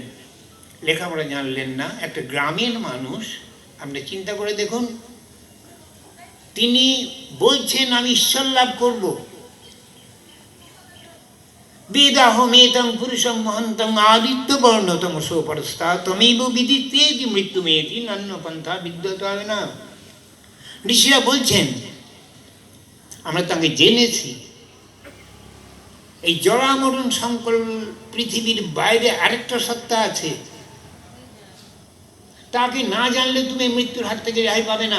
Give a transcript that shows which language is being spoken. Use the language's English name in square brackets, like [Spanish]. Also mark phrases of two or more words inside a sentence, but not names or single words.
[Bangla] লেখাপড়া জানলেন না, একটা গ্রামের মানুষ। আপনি চিন্তা করে দেখুন, তিনি বলছেন আমি ঈশ্বর লাভ করব। [Sanskrit] বেদাহমেতং পুরুষং মহন্তং আদিত্য বর্ণতম সোপরস্তা তমেব বিদিত্যেতি মৃত্যুমেতি নান্য পন্থা বিদ্যতে না। [Bangla] ঋষিরা বলছেন, আমরা তাকে জেনেছি এই জরামরণ সংকল পৃথিবীর বাইরে আরেকটা সত্তা আছে, তাকে না জানলে তুমি মৃত্যুর হাত থেকে রেহাই পাবে না।